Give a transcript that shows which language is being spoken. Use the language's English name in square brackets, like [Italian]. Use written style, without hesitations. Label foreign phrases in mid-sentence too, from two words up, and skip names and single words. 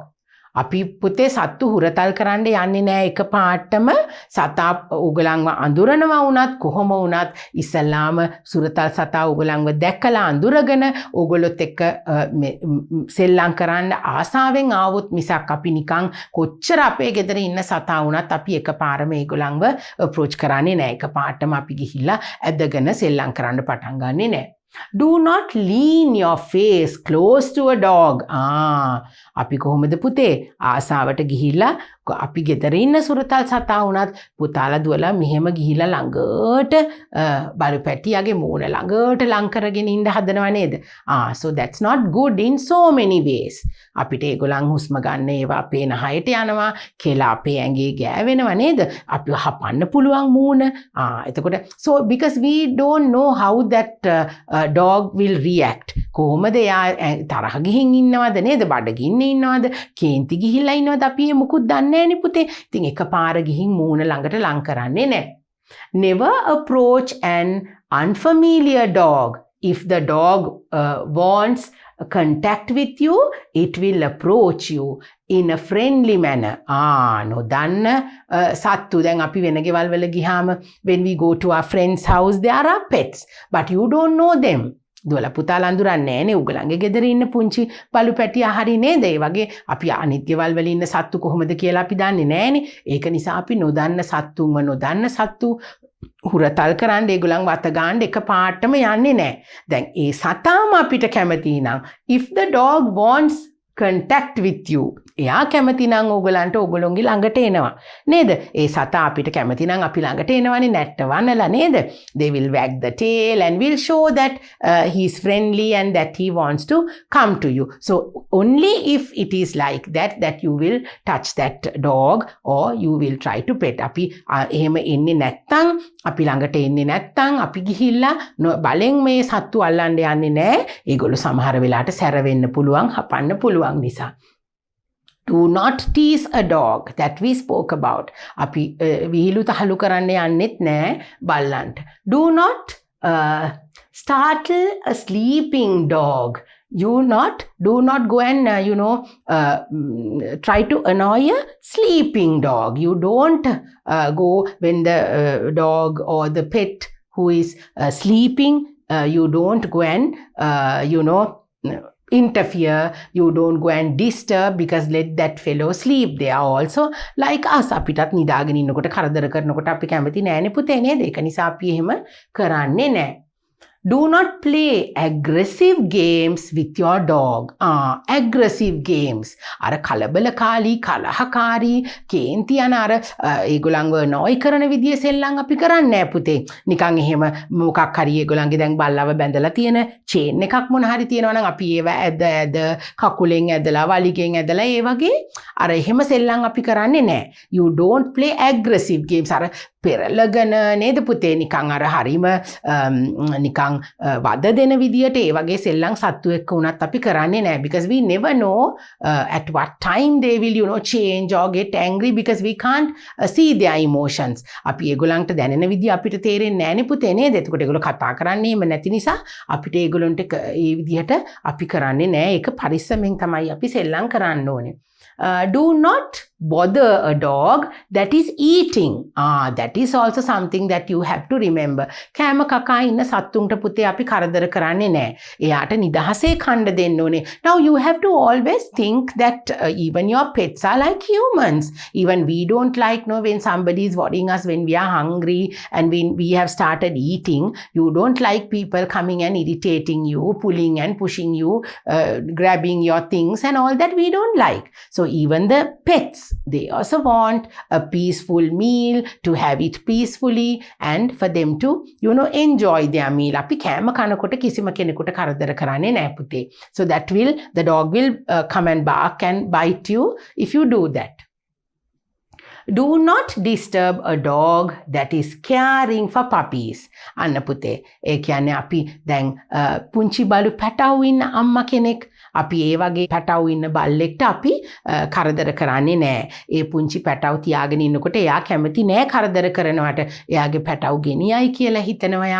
[Sinhala] අපි පුතේ සත්තු හුරතල් කරන්න යන්නේ නැහැ එක පාටම සතා උගලන්ව අඳුරනවා වුණත් කොහොම වුණත් ඉස්සල්ලාම සුරතල් සතා උගලන්ව දැකලා අඳුරගෙන ඕගොල්ලොත් එක්ක සෙල්ලම් කරන්න ආසාවෙන් ආවොත් මිසක් අපි නිකන් කොච්චර අපේ ගෙදර ඉන්න සතා වුණත් අපි එකපාරම ඒගොල්ලන්ව අප්‍රෝච් කරන්නේ නැහැ එක පාටම අපි ගිහිල්ලා ඇදගෙන සෙල්ලම් කරන්න පටන් ගන්නෙ නැහැ. [English] Do not lean your face close to a dog. [Sinhala] අපි කොහොමද පුතේ ආසාවට ගිහිල්ලා අපි ගෙදර ඉන්න සුරතල් සතා වුණත් පුතාලා දුවලා මෙහෙම ගිහිල්ලා ළඟට බලු පැටියාගේ මූණ ළඟට ලං කරගෙන ඉන්න හදනව නේද? [English] So that's not good in so many ways. [Sinhala] අපිට ඒගොල්ලන් හුස්ම ගන්න ඒවා අපේ නහයට යනවා, කෙල අපේ ඇඟේ ගෑවෙනව නේද? අපි හපන්න පුළුවන් මූණ. [English] එතකොට so because we don't know how that dog will react. [Sinhala] කොහොමද එයා තරහ ගිහින් ඉන්නවද නේද? බඩගින්නේ ඉන්නවද? කේන්ති ගිහිල්ලා ඉන්නවද? අපි මොකුත් දන්නේ නැහැ නේ පුතේ. ඉතින් එකපාර ගිහින් මූණ ළඟට ලං කරන්නේ නැහැ. [English] Never approach an unfamiliar dog. If the dog wants contact with you, it will approach you in a friendly manner. [Sinhala] නොදන්න සත්තු දැන් අපි වෙන ගෙවල් වල ගියාම [English] when we go to our friend's house there are pets but you don't know them. [Sinhala] දුවලා පුතාලා අඳුරන්නේ නැහනේ උගලන්ගේ ගෙදර ඉන්න පුංචි බලු පැටියා හරි නේද? ඒ වගේ අපි අනිත් ගෙවල් වල ඉන්න සත්තු කොහොමද කියලා අපි දන්නේ නැහනේ. ඒක නිසා අපි නොදන්න සත්තු හුරතල් කරන්න ඒගොල්ලන් වත ගන්න එක පාටම යන්නේ නැහැ. දැන් ඒ සතාම අපිට කැමති නම් [English] if the dog wants contact with you [Sinhala] එයා කැමති නම් ඕගලන්ට ඕගොල්ලොන්ගේ ළඟට එනවා නේද? ඒ සතා අපිට කැමති නම් අපි ළඟට එනවනේ නැට්ට වන්නලා නේද? [English] They will wag the tail and will show that he is friendly and that he wants to come to you. So only if it is like that you will touch that dog or you will try to pet. [Sinhala] අපි එහෙම එන්නේ නැත්තම් අපි ළඟට එන්නේ නැත්තම් අපි ගිහිල්ලා බලෙන් මේ සත්තු අල්ලන්න යන්නේ නැහැ. ඒගොල්ලෝ සමහර වෙලාවට සැර වෙන්න පුළුවන්, හපන්න පුළුවන් නිසා. [English] Do not tease a dog that we spoke about. අපි විහිළු තහළු කරන්න යන්නෙත් නැහැ බල්ලන්ට. Do not startle a sleeping dog. Do not go and try to annoy a sleeping dog. You don't go when the dog or the pet who is sleeping you don't go and interfere, you don't go and disturb, because let that fellow sleep. They are also like us. [Sinhala] අපිටත් නිදාගෙන ඉන්නකොට කරදර කරනකොට අපි කැමති නෑනේ පුතේ නේද? ඒක නිසා අපි එහෙම කරන්නේ නෑ. [English] Do not play aggressive games with your dog. Aggressive games. [Sinhala] අර කලබලකාරී, කලහකාරී, කේන්ති යන අර ඒගොල්ලන්ව නොයි කරන විදිය සෙල්ලම් අපි කරන්නේ නෑ පුතේ. නිකන් එහෙම මොකක් හරි ඒගොල්ලන්ගේ දැන් බල්ලව බැඳලා තියෙන චේන් එකක් මොන හරි තියෙනවා නම් අපි ඒව ඇද කකුලෙන් ඇදලා වලිගෙන් ඇදලා ඒ වගේ අර එහෙම සෙල්ලම් අපි කරන්නේ නෑ. [English] You don't play aggressive games. [Sinhala] අර පෙරලගෙන නේද පුතේ නිකන් අර හරිම නිකන් වද දෙන විදියට ඒ වගේ සෙල්ලම් සත්තු එක්ක උනත් අපි කරන්නේ නැහැ, [English] because we never know at what time they will change or get angry, because we can't see their emotions. [Sinhala] අපි ඒගොල්ලන්ට දැනෙන විදිය අපිට තේරෙන්නේ නැහැ නේ පුතේ නේද? එතකොට ඒගොල්ලෝ කතා කරන්නේ එහෙම නැති නිසා අපිට ඒගොල්ලන්ට ඒ විදියට අපි කරන්නේ නැහැ. ඒක පරිස්සමෙන් තමයි අපි සෙල්ලම් කරන්න ඕනේ. [English] Do not bother a dog that is eating. That is also something that you have to remember. [Sinhala] කෑම කකා ඉන්න සත්තුන්ට පුතේ අපි කරදර කරන්නේ නැහැ. එයාට නිදහසේ කන්න දෙන්න ඕනේ. [English] Now you have to always think that even your pets are like humans. Even we don't like when somebody is worrying us when we are hungry and when we have started eating. You don't like people coming and irritating you, pulling and pushing you, grabbing your things and all that we don't like. So even the pets, they also want a peaceful meal, to have it peacefully and for them to enjoy their meal. [Sinhala] අපි කෑම කනකොට කිසිම කෙනෙකුට කරදර කරන්නේ නැහැ පුතේ. [English] So that the dog will come and bark and bite you if you do that. Do not disturb a dog that is caring for puppies. [Sinhala] අන්න පුතේ ඒ කියන්නේ අපි දැන් පුංචි බලු පැටවු ඉන්න අම්මා කෙනෙක් අපි ඒ වගේ පැටවු ඉන්න බල්ලෙක්ට අපි කරදර කරන්නේ නැහැ. ඒ පුංචි පැටවු තියාගෙන ඉන්නකොට එයා කැමති නැහැ කරදර කරනවට. එයාගේ පැටවු ගෙනියයි කියලා හිතනවා එයා.